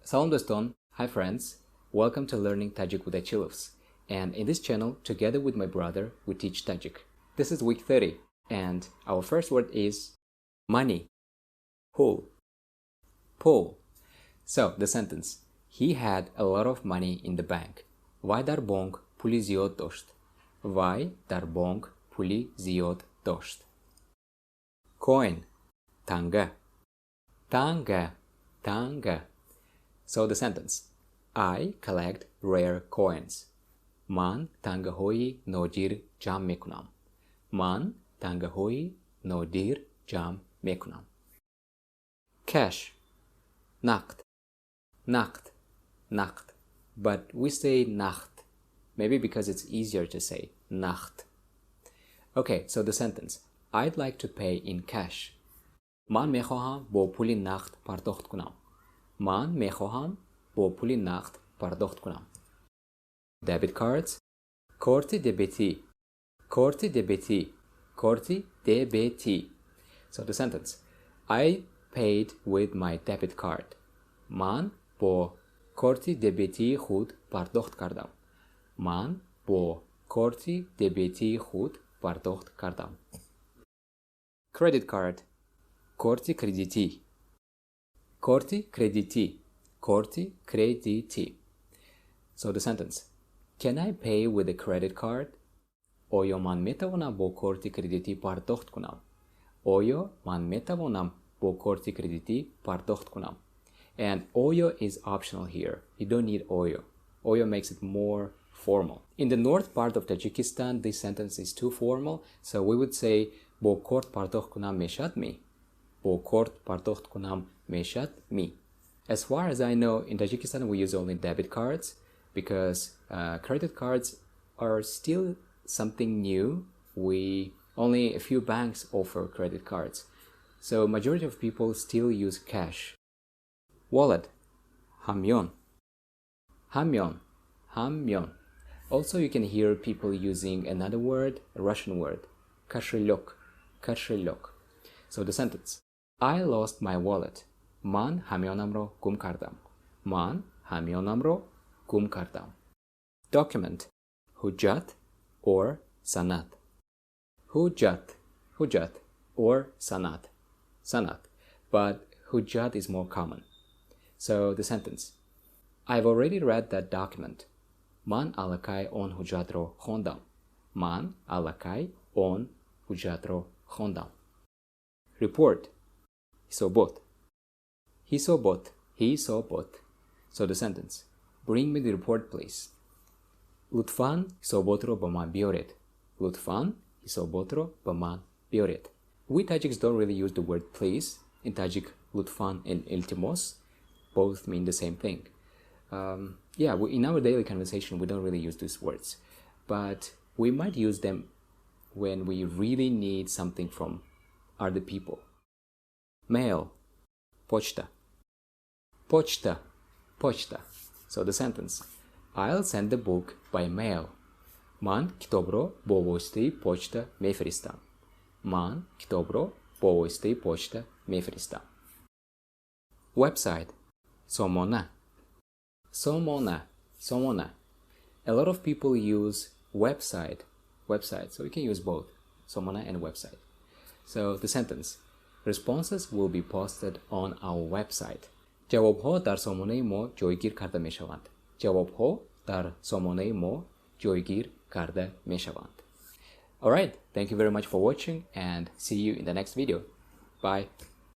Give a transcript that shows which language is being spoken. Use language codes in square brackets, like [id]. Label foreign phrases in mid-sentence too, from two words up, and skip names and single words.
[tg] Салом дӯстон, [en] hi friends, welcome to Learning Tajik with Achilovs. And in this channel, together with my brother, we teach Tajik. This is week 30, and our first word is money, pull. So, the sentence, he had a lot of money in the bank. [tg] Вай дар банк пули зиёд дошт. Вай дар банк пули зиёд дошт. [en] Coin, танга. So the sentence, I collect rare coins. [tg] Ман тангаҳои нодир ҷамъ мекунам. Ман тангаҳои нодир ҷамъ мекунам. [en] Cash, нақд. But we say нақд, maybe because it's easier to say нақд. Okay, so the sentence, I'd like to pay in cash. [tg] Ман мехоҳам бо пул нақд пардохт кунам. Ман мехоҳам бо пул нақд пардохт кунам. [en] Debit cards, [tg] корти дебетӣ. [en] So the sentence, I paid with my debit card. [tg] Ман бо корти дебетии худ пардохт кардам. Ман бо корти дебетии худ пардохт кардам. [en] Credit card, [tg] корти кредитӣ. [en] So the sentence, can I pay with a credit card? [tg] Оё ман метавонам бо корт кредитӣ пардохт кунам? [en] And oyo is optional here. You don't need oyo. Oyo makes it more formal. In the north part of Tajikistan, this sentence is too formal, so we would say [tg] бо корт пардохт кунам мешад ми. [en] As far as I know, in Tajikistan we use only debit cards because credit cards are still something new. Only a few banks offer credit cards, so majority of people still use cash. Wallet, ҳамён. Also, you can hear people using another word, a Russian word, кошелек. So the sentence, I lost my wallet. [tg] Ман ҳамёнамро гум кардам. [en] Document, ҳуҷҷат or санад. [tg] ҳуҷҷат or санад. [en] But ҳуҷҷат is more common. So the sentence, I've already read that document. [tg] Ман аллакай он ҳуҷҷатро хондам. [en] Report, ҳисобот. So the sentence, bring me the report please. [tg] لطفاً ҳисоботро ба ман биёред. [en] We Tajiks don't really use the word please. In Tajik, لطفاً and iltimos both mean the same thing. In our daily conversation we don't really use these words, but we might use them when we really need something from other people. Mail, почта. So the sentence, I'll send the book by mail. [tg] Ман китобро бо воситаи почта мефиристам. [en] Website, сомона. A lot of people use website, so we can use both, сомона and website. So the sentence, responses will be posted on our website. [tg] ҷавобҳо дар сомонаи мо ҷойгир карда мешаванд. [en] Alright, thank you very much for watching and see you in the next video. Bye.